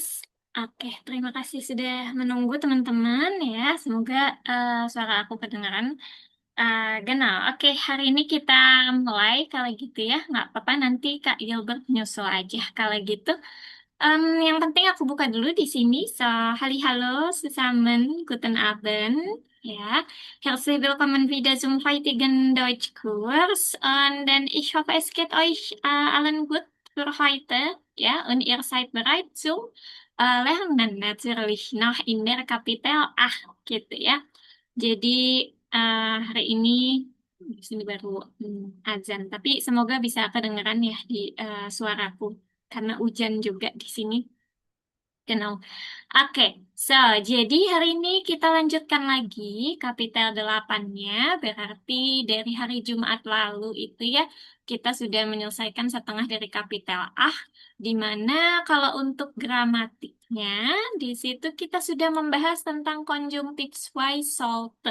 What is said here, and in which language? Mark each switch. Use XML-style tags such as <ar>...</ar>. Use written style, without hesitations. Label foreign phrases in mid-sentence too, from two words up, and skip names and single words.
<id>Oke, terima kasih sudah menunggu teman-teman ya. Semoga suara aku kedengaran. Genau. Oke, hari ini kita mulai kalau gitu ya. Nggak apa-apa, nanti Kak Gilbert nyusul aja kalau gitu. Yang penting aku buka dulu di sini.</id> <de>So, hallo zusammen, guten Abend. Ja, herzlich willkommen wieder zum heutigen Deutschkurs. Und dann ich hoffe, es geht euch allen gut für heute. Ja, und ihr seid bereit zum Lernen natürlich noch in der Kapitel 8</de> <id>gitu ya. Jadi hari ini di sini baru azan, tapi semoga bisa kedengeran ya di suaraku karena hujan juga di sini. Genau. Oke, so, jadi hari ini kita lanjutkan lagi kapitel 8-nya, berarti dari hari Jumat lalu itu ya, kita sudah menyelesaikan setengah dari kapitel A, di mana kalau untuk gramatiknya, di situ kita sudah membahas tentang konjungtif why sollte.</id>